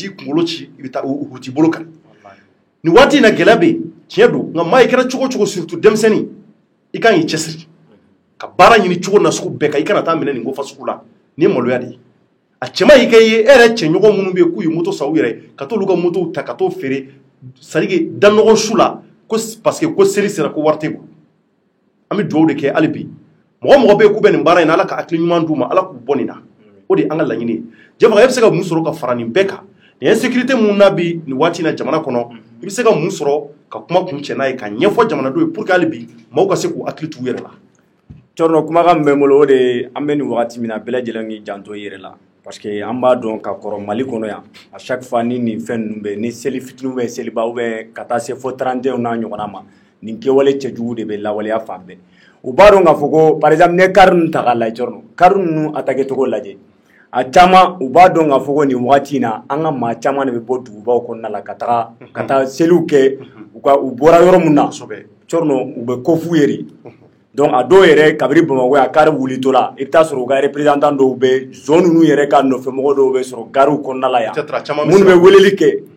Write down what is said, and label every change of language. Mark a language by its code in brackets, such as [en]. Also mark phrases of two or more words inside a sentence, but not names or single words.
[bm] t'i kunkolo ci i bɛ taa u t'i bolo kan nin waati in na gɛlɛya bɛ yen tiɲɛ don nka maa i kɛra cogo o cogo surtout denmisɛnnin i kan k'i cɛsiri ka baara ɲini cogo na sugu bɛɛ kan i kana taa minɛ nin ko fasugu la nin ye maloya de ye a cɛma y'i kɛ ye e yɛrɛ cɛɲɔgɔn minnu bɛ yen k'u ye moto san u yɛrɛ ka t'olu ka moto ta ka t'o feere [fr] c'est à dire [bm] da ɲɔgɔn su la ko [fr] parce que [bm] ko seli sera ko wari tɛ bolo an bɛ dugawu de kɛ hali bi mɔgɔ mɔgɔ bɛ yen k'u bɛ nin baara in na ala ka hakili ɲuman d'u ma ala k'u bɔ nin na o de ye an ka laɲini ye jɛbaga e bɛ se ka mun sɔrɔ ka fara nin bɛɛ kan nin insécurité mun na bi nin waati in na jamana kɔnɔ i bɛ se ka mun sɔrɔ ka kuma kun cɛ n'a ye ka ɲɛfɔ jamanadenw ye [fr] pour que [bm] hali bi maaw ka se k'u hakili t'u yɛrɛ la cɔrɔnɔ kumakan min bɛ n bolo o de an bɛ nin wagati min na bɛɛ lajɛlen k'i janto i yɛrɛ la [fr] parce que [bm] an b'a dɔn ka kɔrɔ Mali kɔnɔ yan [fr] à chaque fois [bm] ni nin fɛn ninnu bɛ ni seli fitinin bɛ seliba [fr] ou bien [bm] ka taa se fo 31 n'a ɲɔgɔnna ma nin kɛwale cɛjugu de bɛ lawaleya fan bɛɛ u b'a dɔn k'a fɔ ko [fr] par exemple [bm] ne kari ninnu ta k'a lajɛ cɔrɔnɔ kari ninnu attaqué cogo lajɛ a caman u b'a dɔn k'a fɔ ko nin wagati in na an ka maa caman de bɛ bɔ dugubaw kɔnɔna la ka taa seliw kɛ u bɔra yɔrɔ min na cɔrɔnɔ u bɛ ko f'u ye de donc a dɔw yɛrɛ kabiri Bamakɔ a kari wulitɔ la i bɛ taa sɔrɔ u ka représentant dɔw bɛ zone ninnu yɛrɛ ka nɔfɛmɔgɔ dɔw bɛ sɔrɔ gariw kɔnɔna la yan minnu bɛ weleli kɛ